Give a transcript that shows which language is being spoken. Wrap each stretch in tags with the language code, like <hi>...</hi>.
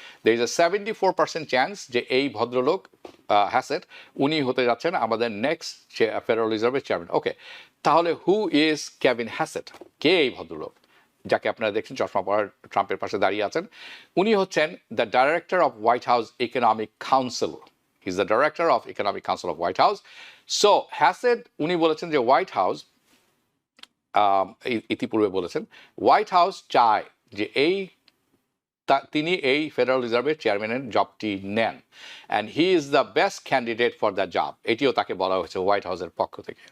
<en>দের is a 74% chance</en> <bn>যে এই ভদ্রলোক হ্যাসেট উনি হতে যাচ্ছেন আমাদের নেক্সট ফেডারেল রিজার্ভের চেয়ারম্যান। ওকে, তাহলে</bn> <en>Who is Kevin Hassett?</en> <bn>কে এই ভদ্রলোক যাকে আপনারা দেখছেন চশমা পরার ট্রাম্পের পাশে দাঁড়িয়ে আছেন? উনি হচ্ছেন</bn> <en>The director of White House economic council. He's the director of Economic Council of White House.</en> <bn>So Hassett উনি বলেছেন যে হোয়াইট হাউস ইতিপূর্বে বলেছেন হোয়াইট হাউস চায় যে তিনি এই ফেডারেল রিজার্ভের চেয়ারম্যানের জবটি নেন,</bn> <en>and he is the best candidate for the job,</en> <bn>এটিও তাকে বলা হয়েছে হোয়াইট হাউসের পক্ষ থেকে।</bn>